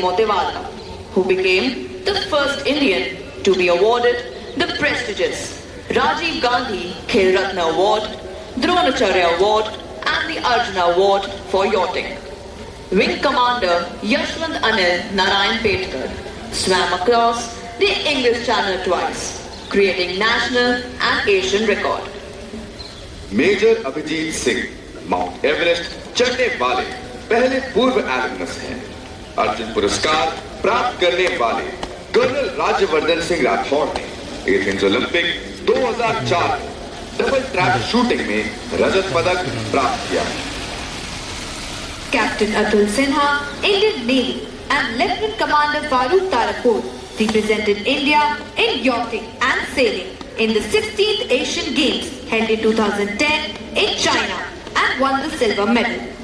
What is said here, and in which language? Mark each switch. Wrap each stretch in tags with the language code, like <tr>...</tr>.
<en>Motewala, who became the first Indian to be awarded the prestigious Rajiv Gandhi Khel Ratna Award, Dronacharya Award and the Arjuna Award for yachting. Wing Commander Yashwant Anil Narayan Petkar swam across the English Channel twice, creating national and Asian record.</en> <hi>Major Abhijit Singh mount Everest चढ़ने वाले पहले पूर्व alumnus हैं। अर्जुन पुरस्कार प्राप्त करने वाले colonel Rajyavardhan Singh Rathore ने Athens Olympic 2004 double trap shooting में रजत पदक प्राप्त किया।</hi> <en>Captain Atul Sinha, Indian Navy, and Lieutenant Commander Farooq Tarakpur represented India in yachting and sailing in the 16th Asian Games held in 2010 in China and won the silver medal.</en>